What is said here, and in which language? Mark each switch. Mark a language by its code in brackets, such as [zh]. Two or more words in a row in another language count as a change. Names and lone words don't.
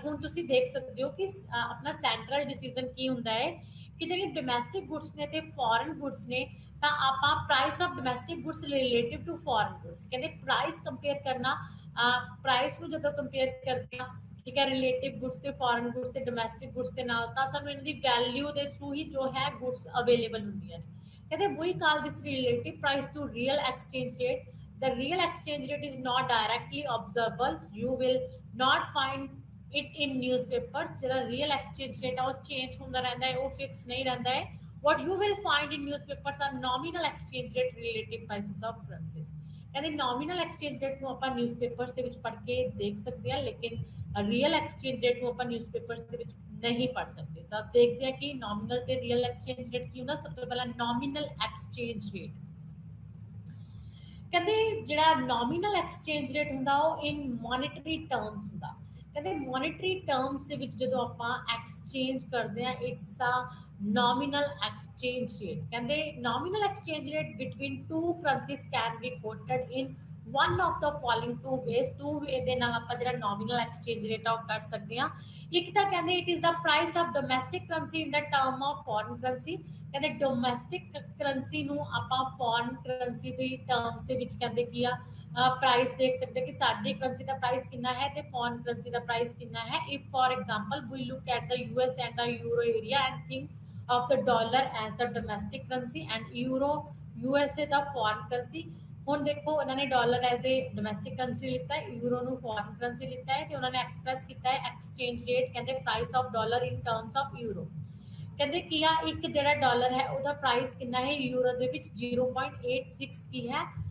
[pa] ਹੁਣ ਤੁਸੀਂ ਦੇਖ ਸਕਦੇ ਹੋ ਕਿ ਆਪਣਾ [en] central decision [pa] ਕੀ ਹੁੰਦਾ ਹੈ ਕਿ ਜਿਹੜੀ [en] domestic goods [pa] ਨੇ ਤੇ [en] foreign goods [pa] ਨੇ ਤਾਂ ਆਪਾਂ [en] price of domestic goods relative to foreign goods [pa] ਕਹਿੰਦੇ ਪ੍ਰਾਈਸ ਕੰਪੇਅਰ ਕਰਨਾ ਪ੍ਰਾਈਸ ਨੂੰ ਜਦੋਂ ਕੰਪੇਅਰ ਕਰਦੇ ਆ ਠੀਕ ਹੈ [en] relative goods [pa] ਤੇ [en] foreign goods [pa] ਤੇ [en] domestic goods [pa] ਦੇ ਨਾਲ ਤਾਂ ਸਾਨੂੰ ਇਹਨਾਂ ਦੀ ਵੈਲਿਊ ਦੇ ਥਰੂ ਹੀ ਜੋ ਹੈ [en] goods available [pa] ਹੁੰਦੀਆਂ ਨੇ कहते [en] we call this relative price to real exchange rate. The real exchange rate is not directly observable. You will not find it in newspapers. [hi] जो [en] real exchange rate [hi] है वो change होता रहता है वो fix नहीं रहता है. [en] What you will find in newspapers are nominal exchange rate relative prices of currencies. [pa] ਕਹਿੰਦੇ [en] nominal exchange rate [pa] ਨੂੰ ਆਪਾਂ ਨਿਊਜ਼ਪੇਪਰਸ ਦੇ ਵਿੱਚ ਪੜ੍ਹ ਕੇ ਦੇਖ ਸਕਦੇ ਹਾਂ ਲੇਕਿਨ [en] real exchange rate [pa] ਨੂੰ ਆਪਾਂ ਨਿਊਜ਼ਪੇਪਰਸ ਦੇ ਵਿੱਚ ਨਹੀਂ ਪੜ੍ਹ ਸਕਦੇ ਤਾਂ ਦੇਖਦੇ ਹਾਂ ਕਿ ਨੋਮੀਨਲ ਤੇ [en] real exchange rate [pa] ਕੀ ਹੁੰਦਾ ਸਭ ਤੋਂ ਪਹਿਲਾਂ [en] nominal exchange rate [pa] ਕਹਿੰਦੇ ਜਿਹੜਾ [en] nominal exchange rate [pa] ਹੁੰਦਾ ਉਹ [en] in monetary terms [pa] ਹੁੰਦਾ ਕਹਿੰਦੇ ਮੋਨੇਟਰੀ ਟਰਮਸ ਦੇ ਵਿੱਚ ਜਦੋਂ ਆਪਾਂ ਐਕਸਚੇਂਜ ਕਰਦੇ ਆ [en] it's a nominal exchange rate ਕਹਿੰਦੇ nominal exchange rate between two currencies can be quoted in one of the following two ways two way [pa] ਦੇ ਨਾਲ ਆਪਾਂ ਜਿਹੜਾ [en] nominal exchange rate [pa] ਆ ਉਹ ਕਰ ਸਕਦੇ ਆ ਇੱਕ ਤਾਂ ਕਹਿੰਦੇ [en] it is the price of domestic currency in the term of foreign currency ਕਹਿੰਦੇ domestic currency [pa] ਨੂੰ ਆਪਾਂ [en] foreign currency ਦੀ terms [pa] ਦੇ ਵਿੱਚ ਕਹਿੰਦੇ ਕੀ ਆ ਪ੍ਰਾਈਸ ਦੇਖ ਸਕਦੇ ਕਿ ਸਾਡੀ ਕਰੰਸੀ ਦਾ ਪ੍ਰਾਈਸ ਕਿੰਨਾ ਹੈ ਤੇ [en] foreign currency [pa] ਦਾ ਪ੍ਰਾਈਸ ਕਿੰਨਾ ਹੈ [en] if for example we look at the US and the euro area and think of the dollar as the domestic currency and euro [pa] USA ਦਾ [en] foreign currency [pa] ਹੁਣ ਦੇਖੋ ਉਹਨਾਂ ਨੇ [en] dollar as a domestic currency [pa] ਲਿੱਤਾ ਹੈ ਯੂਰੋ ਨੂੰ [en] foreign currency [pa] ਲਿੱਤਾ ਹੈ ਤੇ ਉਹਨਾਂ ਨੇ ਐਕਸਪ੍ਰੈਸ ਕੀਤਾ ਹੈ [en] exchange rate [pa] ਕਹਿੰਦੇ [en] price of dollar in terms of euro [pa] ਕਹਿੰਦੇ ਕੀ ਆ ਇੱਕ ਜਿਹੜਾ ਡਾਲਰ ਹੈ ਉਹਦਾ ਪ੍ਰਾਈਸ ਕਿੰਨਾ ਹੈ ਯੂਰੋ ਦੇ ਵਿੱਚ 0.86 ਕੀ ਹੈ